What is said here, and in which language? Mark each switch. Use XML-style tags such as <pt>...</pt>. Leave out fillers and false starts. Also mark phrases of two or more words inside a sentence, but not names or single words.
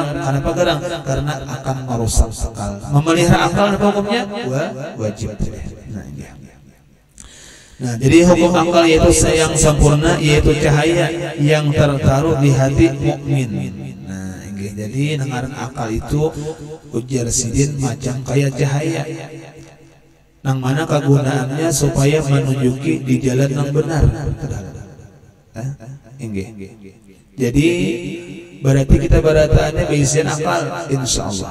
<id>Kenapa garang? Karena akan merusak akal. Memelihara akal apa hukumnya? Wajib. Nah, jadi hukum akal yaitu yang sempurna, yaitu cahaya yang tertaruh di hati mukmin.</id> <bjn>Nah, jadi nengaran akal itu ujar sidin macam kayak cahaya.</bjn> <id>Nang mana kegunaannya supaya menunjuki di jalan yang benar.</id> <bjn>Jadi berarti kita berataannya berisian akal,</bjn> <ar>إن شاء الله.</ar>